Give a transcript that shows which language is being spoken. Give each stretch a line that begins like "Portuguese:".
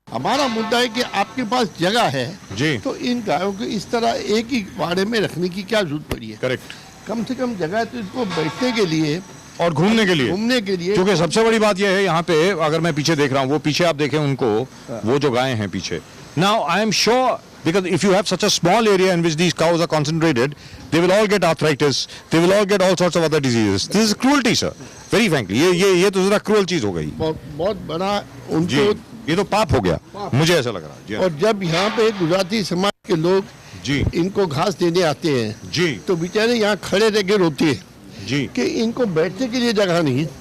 Hindi: हमारा मुद्दा है कि आपके पास जगह है जी तो इन गायों को इस तरह एक ही वाड़े में रखने की क्या जरूरत पड़ी है?
English: Correct.
Hindi: कम से कम जगह है तो इसको बैठने के लिए और घूमने के लिए क्योंकि सबसे बड़ी बात यह है यहाँ पे, अगर मैं पीछे देख रहा हूँ, वो पीछे आप देखें उनको, वो जो गायें हैं पीछे.
English: Now I am sure because if you have such a small area in which these cows are concentrated, they will all get arthritis, they will all get all sorts of other diseases. This is cruelty, sir. Very frankly,
Hindi: ये तो जरा cruel चीज हो गई. बहुत बड़ा उनको ये तो पाप हो गया, मुझे ऐसा लग रहा है. और जब यहाँ पे गुजराती समाज के लोग जी इनको घास देने आते हैं जी तो बेचारे यहाँ खड़े रह के रोते हैं जी कि इनको बैठने के लिए जगह नहीं